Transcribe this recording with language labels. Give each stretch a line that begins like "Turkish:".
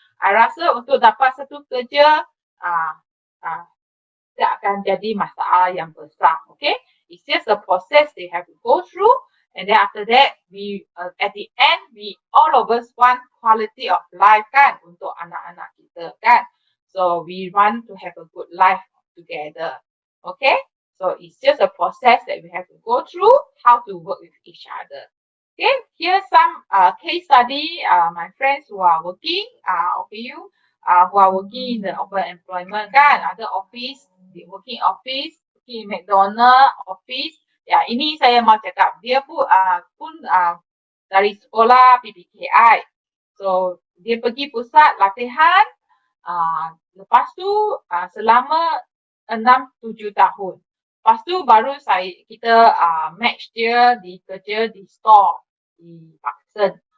Malay: I rasa untuk dapat satu kerja tidak akan jadi masalah yang besar. Okay?
English: It's just a process they have to go through. And then after that, we at the end, all of us want quality of life kan
Malay: untuk anak-anak kita
English: kan. So we want to have a good life together. Okay? So it's just a process that we have to go through how to work with each other. Okay? Here's some case study. My friends who are working, OKU, who are working in the open employment kan, ada office, working office, working McDonald office.
Malay: Ya, ini saya mau cakap, dia pun dari sekolah PPKI. So, dia pergi pusat latihan, lepas tu selama 6-7 tahun. Lepas tu baru kita match dia kerja di store di Pakistan.